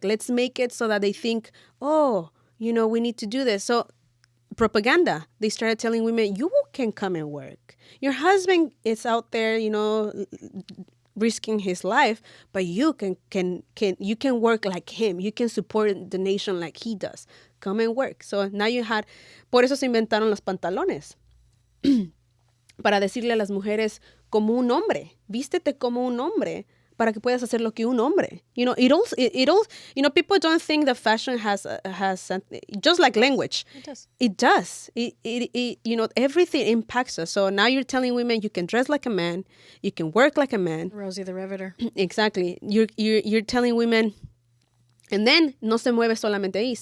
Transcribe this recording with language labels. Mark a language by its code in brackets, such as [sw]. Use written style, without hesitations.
[en] Let's make it so that they think, oh, we need to do this. So propaganda. They started telling women, you can come and work. Your husband is out there, risking his life, but you can work like him. You can support the nation like he does. Come and work. So now [es] por eso se inventaron los pantalones. Para decirle a las mujeres como un hombre, vístete como un hombre para que puedas hacer lo que un hombre. [en] People don't think that fashion has just like language. It does. It does. Everything impacts us. So now you're telling women you can dress like a man, you can work like a man. Rosie the Riveter. Exactly. You're telling women. And then [es] no se mueve solamente ahí.